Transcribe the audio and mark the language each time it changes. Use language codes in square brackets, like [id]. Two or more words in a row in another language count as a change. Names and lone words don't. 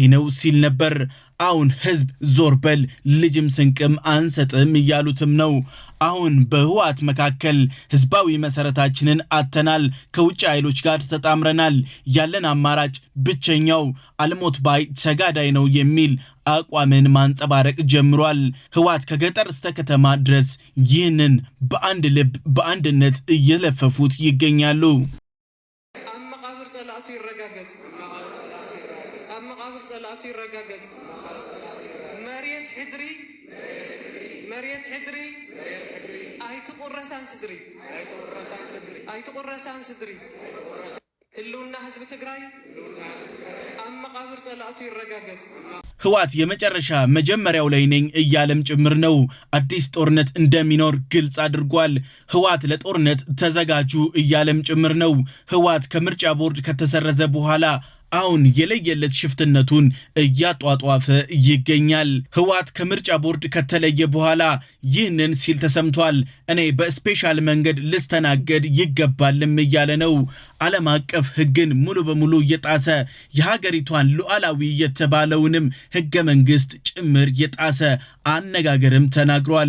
[am] ነው ሲል ነበር። አሁን ህዝብ ዞር በል ልጅም ስንቅም አንሰጥም እያሉትም ነው። አሁን በህወሓት መካከል ህዝባዊ መሰረታችንን አተናል፣ ከውጭ ኃይሎች ጋር ተጣምረናል፣ ያለን አማራጭ ብቸኛው አልሞት ባይ ተጋዳይ ነው የሚል አቋምን ማንጸባረቅ ጀምሯል። ህወሓት ከገጠር እስከ ከተማ ድረስ ይህንን በአንድ ልብ በአንድነት እየለፈፉት ይገኛሉ። [ti] አመቃብር ጸላቱ ይረጋገጽ፣ አመቃብር ጸላቱ ይረጋገጽ። መሬት ሕድሪ አይትቁረሳን ስድሪ ህልውና ህዝብ ትግራይ አመቃብር ጸላቱ ይረጋገጽ። [am] ህወሓት የመጨረሻ መጀመሪያው ላይ ነኝ እያለም ጭምር ነው። አዲስ ጦርነት እንደሚኖር ግልጽ አድርጓል። ህወሓት ለጦርነት ተዘጋጁ እያለም ጭምር ነው። ህወሓት ከምርጫ ቦርድ ከተሰረዘ በኋላ አሁን የለየለት ሽፍትነቱን እያጧጧፈ ይገኛል። ህወሓት ከምርጫ ቦርድ ከተለየ በኋላ ይህንን ሲል ተሰምቷል። እኔ በስፔሻል መንገድ ልስተናገድ ይገባልም እያለ ነው። ዓለም አቀፍ ህግን ሙሉ በሙሉ የጣሰ የሀገሪቷን ሉዓላዊ የተባለውንም ህገ መንግስት ጭምር የጣሰ አነጋገርም ተናግሯል።